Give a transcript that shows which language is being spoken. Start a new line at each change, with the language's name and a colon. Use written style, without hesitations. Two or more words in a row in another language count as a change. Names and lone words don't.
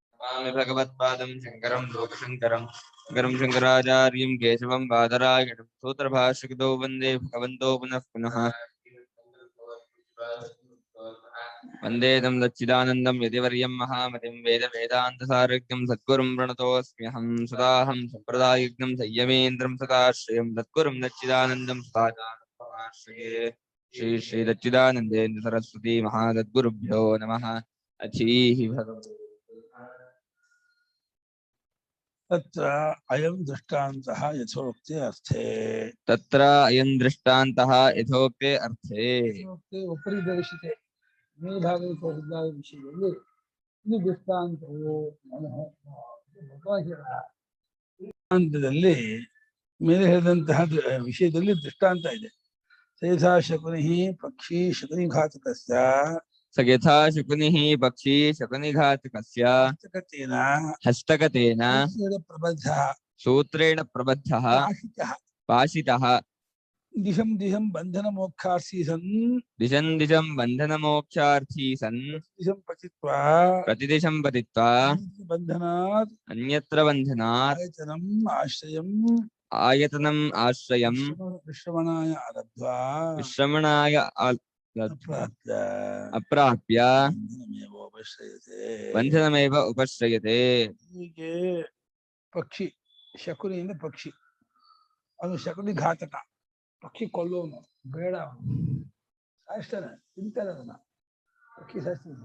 Sanskrit: स्वामी भगवत्पादं शङ्करं लोकशङ्करं शङ्करं शङ्कराचार्यं केशवं बादरायणं सूत्रभाष्यकृतौ वन्दे भगवन्तो पुनः पुनः वन्दे तं सच्चिदानन्दं यतिवर्यं महामतिं वेदान्तसारज्ञं सद्गुरुं प्रणतोऽस्म्यहं सदाहं सम्प्रदायज्ञं संयमेन्द्रं सदाश्रयं सद्गुरुं सच्चिदानन्दं सदाचारश्रये श्री श्री सच्चिदानन्देन्द्र सरस्वती महासद्गुरुभ्यो नमः। अथीः भगवते तत्र अयं दृष्टान्तः यथोक्ते अर्थे तत्र अयं दृष्टान्तः यथोक्ते अर्थे उपरि दर्शिते
Kannada: ಮೇಲ್ಭಾಗದಲ್ಲಿ ತೋರಿಸಿದ ವಿಷಯದಲ್ಲಿ ಇದು ದೃಷ್ಟಾಂತವು ದೃಷ್ಟಾಂತದಲ್ಲಿ ಮೇಲೆ ಹೇಳಿದಂತಹ ವಿಷಯದಲ್ಲಿ ದೃಷ್ಟಾಂತ ಇದೆ.
Sanskrit: ಸೇಥಾ ಶಕುನಿ ಪಕ್ಷಿ ಶಕುನಿಘಾತಕಸ್ಯ ಸಯಥಾ ಶಕುನಿಃ ಪಕ್ಷಿ ಶಕುನಿಘಾತಕಸ್ಯ ಹಸ್ತಗತೇನ ಪ್ರಬದ್ಧಃ ಸೂತ್ರೇಣ ಪ್ರಬದ್ಧಃ ಪಾಶಿತಃ ದಿಶಂ ದಿಶಂ ಬಂಧನ ಮೋಕ್ಷಾರ್ಥಿ ಸನ್ ದಿಶಂ ದಿಶಂ ಬಂಧನ ಮೋಕ್ಷಾರ್ಥಿ ಸನ್ ದಿಶಂ ಪತಿತ್ವಾ ಪ್ರತಿದಿಶಂ ಪತಿತ್ವಾ ಬಂಧನಾತ್ ಅನ್ಯತ್ರ ಬಂಧನಾತ್ ಆಯತನಂ ಆಶ್ರಯಂ ವಿಶ್ರಮಣಾಯ ಆರಬ್ಧ್ವಾ ವಿಶ್ರಮಣಾಯ ಅಪ್ರಾಪ್ಯ ಬಂಧನಮೇವ ಉಪಶ್ರಯತೆ.
Kannada: ಹೀಗೆ ಪಕ್ಷಿ ಶಕುನಿಯಿಂದ ಪಕ್ಷಿ ಅದು ಶಕುನಿ ಘಾತಕ, ಪಕ್ಷಿ ಕೊಲ್ಲೋನು, ಬೇಡ ಸಾಯಿಸ್ತಾನೆ, ತಿಂತಾನೆ ಅದನ್ನ, ಪಕ್ಷಿ ಸಾಯಿಸ್ತಾನೆ.